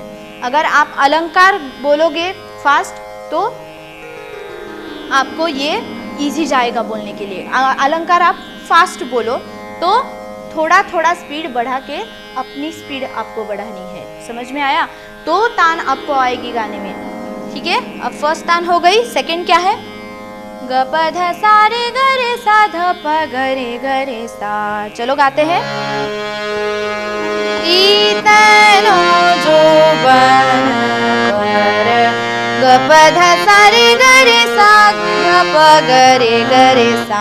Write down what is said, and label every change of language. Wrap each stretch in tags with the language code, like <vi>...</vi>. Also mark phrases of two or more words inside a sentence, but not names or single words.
<hi>अगर आप अलंकार बोलोगे फास्ट तो आपको ये इजी जाएगा बोलने के लिए। अलंकार आप फास्ट बोलो तो थोड़ा थोड़ा स्पीड बढ़ा के अपनी स्पीड आपको बढ़ानी है। समझ में आया? तो तान आपको आएगी गाने में। ठीक है, अब फर्स्ट तान हो गई। सेकंड क्या है? ग प ध सा रे ग रे सा ध प ग रे सा। चलो गाते हैं। इतनो जो बन पर, ग प ध सा रे ग रे सा ध प ग रे सा।</hi>